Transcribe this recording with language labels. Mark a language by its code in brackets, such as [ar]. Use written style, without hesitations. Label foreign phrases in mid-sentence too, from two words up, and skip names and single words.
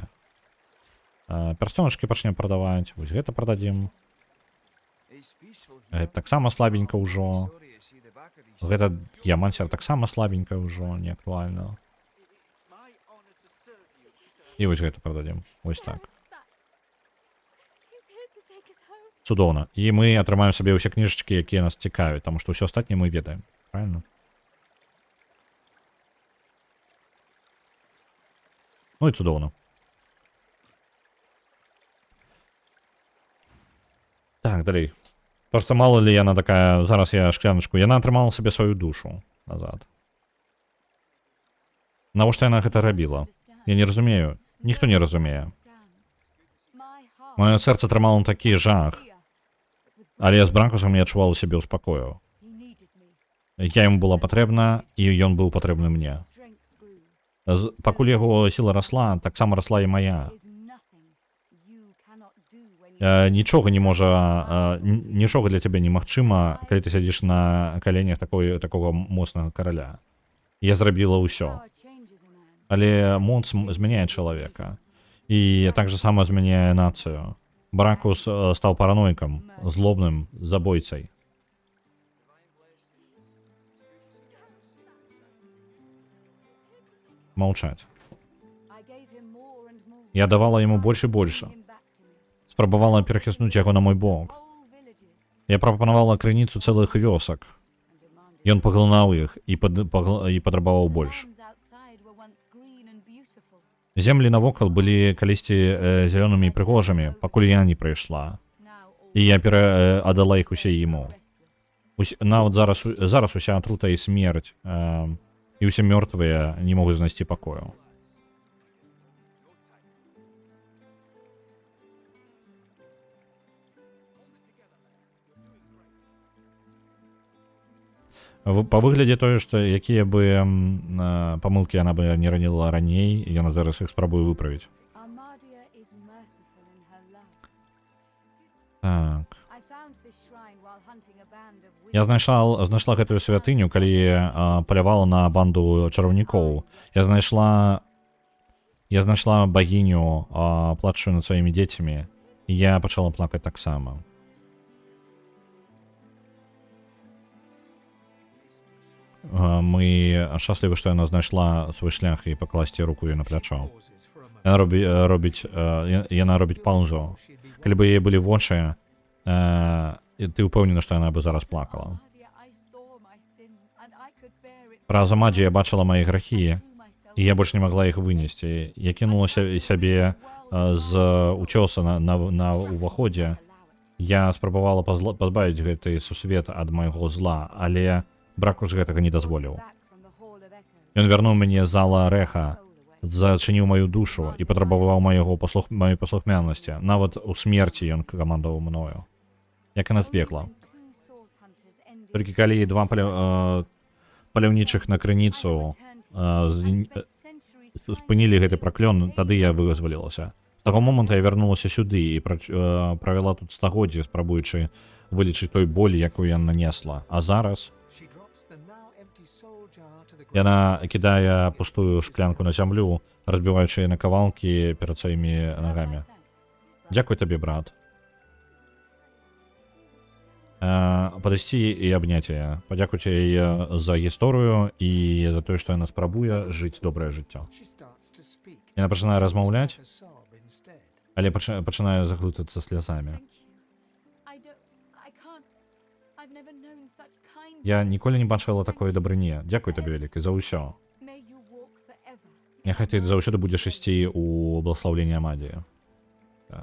[be] Перстёначкі пачнем прадаваць. Вось гэта прададзім. Гэта таксама слабенька ўжо. Гэта дыямансер таксама слабенька ўжо, не актуальна. І вось гэта прададзім. Вось так. [en] Gareth's back. He's here to take us home. [be] Цудоўна. І мы атрымаем сабе ўсе кніжачкі, якія нас цікавяць, таму што ўсё астатняе мы ведаем. Правильно? Ну і цудоўна. Так, далей. [ru] Просто мало ли [be] яна такая... Зараз я шкляночку. Яна атрымала сабе сваю душу назад. Навошта яна гэта рабіла? Я не разумею. Ніхто не разумее. [en] My heart [be] Маё сэрца трымала такі жах. [en] here. [be] Але з Бракусам я адчувала сябе ў спакою. [en] He needed me. [be] Я яму была патрэбна, і ён быў патрэбны мне. [en] Strength grew. [be] Пакуль яго сіла расла, таксама расла і мая. [en] Is nothing you cannot do when you [be] Нічога не можа... Нічога для цябе немагчыма, калі ты сядзіш на каленях такога моцнага караля. Я зрабіла ўсё. [en] power changes a man. [be] Але моц змяняе чалавека. І так же сама змяняе нацыю. Бракус стаў параноікам, злобным, забойцай. Маўчаць. [en] I gave him more and more. [be] Я давала яму больш і больш. [en] Bring him back to me. [be] Спрабавала перахіснуць яго на мой бок. [en] Whole villages [be] Я прапанавала крыніцу цэлых вёсак. [en] and demanded. [be] Ён паглынаў іх і падрабаваў больш. [en] Lands outside were once green and beautiful. [be] Землі навокал былі калісьці зялёнымі і прыгожымі, пакуль я не прыйшла. [en] Now all [be] І я пераадала іх усе яму. [en] restless. [be] Нават зараз уся атрута і смерць, і ўсе мёртвыя не могуць знайсці пакою. Па выглядзе тое, што якія бы памылкі яна бы не раніла раней, яна зараз іх спрабуе выправіць. [en] Armadia is merciful in her love. [be] Так. [en] I found this shrine while hunting a band of [be] Я [en] wizards. [be] знайшла гэтую святыню, калі палявала на банду чараўнікоў. Я знайшла багіню, плачучую над сваімі дзецьмі, і я пачала плакаць таксама. Мы шчаслівы, што яна знайшла свой шлях і пакласці руку ёй на плячо. Яна робіць паузу. Калі бы яе былі вочы, ты ўпэўнены, што яна бы зараз плакала. [en] Armadia, I saw my sins, and I could bear it. [be] Праз Амадзі я бачыла мае грахі, [en] Threw myself [be] і я больш не магла іх вынесці. Я кінула сябе з уцёса на ўваходзе. Я спрабавала пазбавіць гэты сусвет ад майго зла, але Бракус гэтага не дазволіў. [en] back from the Hall of Echoes. [be] Ён вярнуў мяне з зала рэха, [en] Soul away. [be] зачыніў маю душу і патрабаваў маёй паслухмянасці. Нават у смерці ён камандаваў мною. Як яна збегла. Толькі калі два паляўнічых на крыніцу спынілі гэты праклён, тады я вызвалілася. З таго моманту я вярнулася сюды і правяла тут стагоддзі, спрабуючы вылечыць той боль, якую я нанесла. А зараз [en] She drops the now empty soul jar to the ground. [be] яна кідае пустую шклянку на зямлю, разбіваючы на кавалкі перад сваімі нагамі. Дзякуй табе, брат. Падысці і абняць яе. Падзякуйце яе за гісторыю і за тое, што яна спрабуе жыць добрае жыццё. [en] She starts to speak. [be] Яна пачынае размаўляць, [en] A sob instead. [be] але пачынае заглытацца слязамі. Я ніколі не бачыла такой дабрыні. Дзякуй табе вялікі за ўсё. Няхай ты заўсёды будзеш ісці ў благословенні Амадіі. Так.